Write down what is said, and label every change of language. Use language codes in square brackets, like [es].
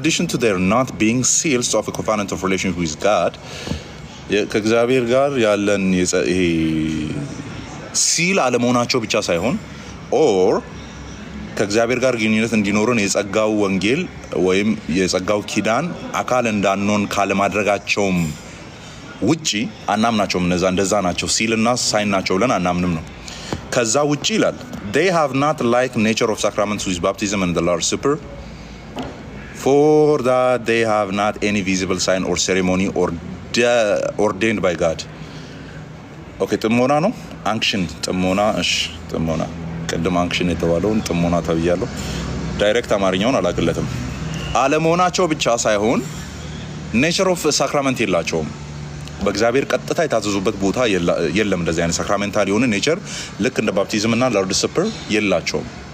[en] to their not being seals of a covenant of relationship with God [am] ከእግዚአብሔር ጋር ያለን ይሄ ሲል አለመሆናቸው ብቻ ሳይሆን [en] or [am] ከእግዚአብሔር ጋር ግንኙነት እንዲኖረን የጸጋው ወንጌል ወይም የጸጋው ኪዳን አካል እንዳንሆን ካለማድረጋቸውም ውጪ አናምናቸውም። እንደዛ ናቸው ሲልና ሳይን ናቸው ብለን አናምንም ነው። ከዛ ውጪ ይላል [en] they have not like nature of sacraments with baptism and the Lord's Supper for that they have not any visible sign or ceremony or ordained by God. ኦኬ ጥሞና ነው አንክሽን ጥሞና። እሺ ጥሞና ቀደም አንክሽን የተባለውን ጥሞና ተብያለሁ። ዳይሬክት አማርኛውን አላቅለትም። አለመሆናቸው ብቻ ሳይሆን ኔቸር ኦፍ ሳክራመንት የላቸውም። በእግዚአብሔር ቀጥታ የታዘዙበት ቦታ የለም። እንደዚህ አይነት ሳክራሜንታል የሆነ ኔቸር ልክ እንደ ባፕቲዝም እና ሎርድ ሰፐር የላቸውም።